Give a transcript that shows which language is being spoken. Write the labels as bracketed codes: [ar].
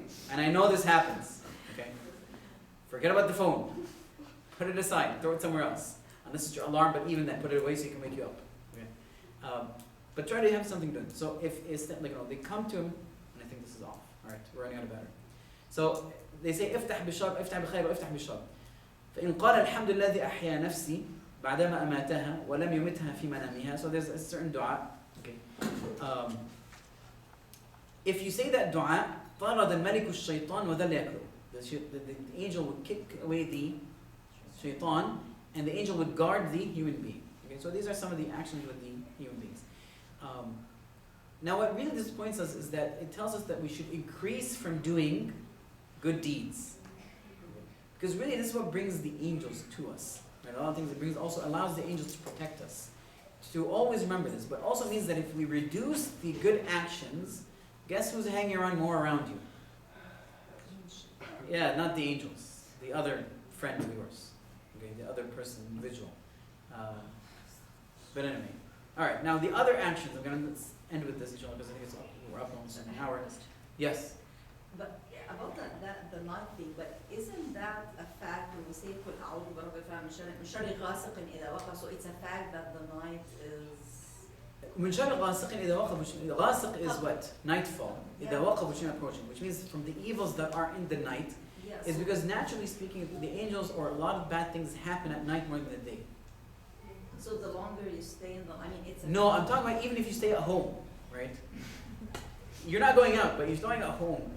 [en] And I know this happens. Okay? Forget about the phone. Put it aside. Throw it somewhere else. Unless it's your alarm, but even then, put it away so it can wake you up. Okay? But try to have something done. So if it's they come to him, and I think this is off. All right, we're running out of battery. So they say [ar] افتح بشر افتح بخير وافتح بشر. فإن قال الحمد لله الذي أحيا نفسي بعدما أماتها ولم يمتها في منامها. [en] So there's a certain dua. Okay. If you say that dua, [ar] طرد الملك الشيطان وذل يأكله. [en] The angel would kick away the shaitan, and the angel would guard the human being. Okay, so these are some of the actions with the human beings. Now what really disappoints us is that it tells us that we should increase from doing good deeds. Because really this is what brings the angels to us. Right? A lot of things it brings also allows the angels to protect us. To always remember this, but also means that if we reduce the good actions, guess who's hanging around more around you? Yeah, not the angels, the other friend of yours. Okay, the other person, individual. But anyway. Alright, now the other actions, I'm going to end with this, inshallah, because I think we're up almost an hour. Yes? But about the night thing, but isn't that a fact when we say [ar] قل أعوذ برب الفلق من شر غاسق إذا وقب, [en] so it's a fact that the night is... [ar] من شر غاسق إذا وقب, غاسق [en] is what? Nightfall. [ar] إذا وقب, [en] which is approaching, which means from the evils that are in the night, Yes. is because naturally speaking, the angels or a lot of bad things happen at night more than the day. So the longer you stay in the, it's a No, I'm talking about even if you stay at home, right? You're not going out, but you're staying at home.